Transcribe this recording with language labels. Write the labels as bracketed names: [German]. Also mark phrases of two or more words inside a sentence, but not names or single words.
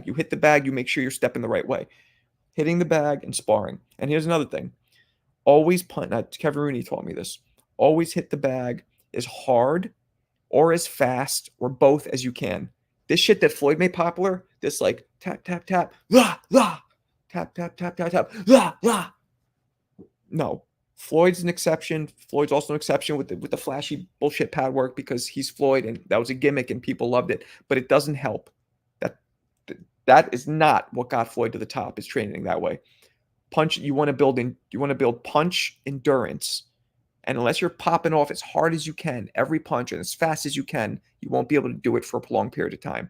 [English] You hit the bag, you make sure you're stepping the right way. Hitting the bag and sparring. And here's another thing. Always punt. Kevin Rooney taught me this. Always hit the bag as hard or as fast or both as you can. This shit that Floyd made popular, this like tap, tap, tap, la, la, tap, tap, tap, tap, tap, la, la. No. Floyd's an exception. Floyd's also an exception with the flashy bullshit pad work because he's Floyd and that was a gimmick and people loved it. But it doesn't help. That is not what got Floyd to the top. Is training that way. Punch. You want to build punch endurance, and unless you're popping off as hard as you can every punch and as fast as you can, you won't be able to do it for a prolonged period of time.